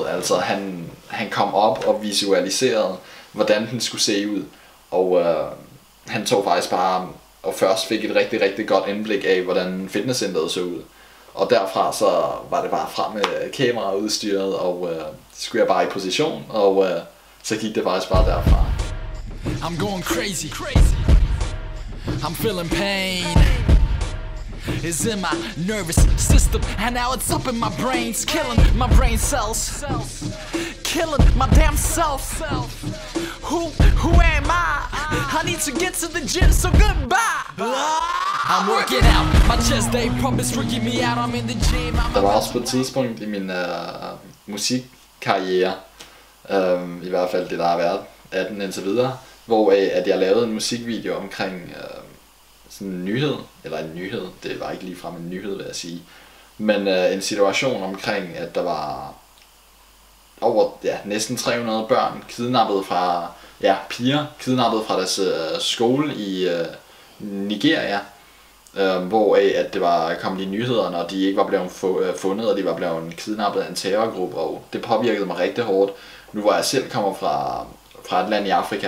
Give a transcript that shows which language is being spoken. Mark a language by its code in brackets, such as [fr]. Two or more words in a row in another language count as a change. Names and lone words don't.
[da] Altså han kom op og visualiserede, hvordan den skulle se ud. Og han tog faktisk bare og først fik et rigtig, rigtig godt indblik af, hvordan fitnesscenteret så ud. Og derfra så var det bare frem med kameraudstyret, og så skulle jeg bare i position, og så gik det faktisk bare derfra. [en] I'm going crazy. I'm feeling pain. It's in my nervous system, and now it's up in my brains, killing my brain cells, killing my damn self. Who am I need to get to the gym, so goodbye. I'm working out, my chest day pump is freaking me out. I'm in the gym. [da] Der var også på et tidspunkt i min musikkarriere, i hvert fald det der har været af den indtil videre, hvor at jeg lavede en musikvideo omkring sådan en nyhed, eller en nyhed, det var ikke ligefrem en nyhed, vil jeg sige, men en situation omkring, at der var over næsten 300 børn kidnappet fra, piger kidnappet fra deres skole i Nigeria, hvor at det var kommet i nyhederne, og de ikke var blevet fundet, og de var blevet kidnappet af en terrorgruppe, og det påvirkede mig rigtig hårdt, nu hvor jeg selv kommer fra et land i Afrika.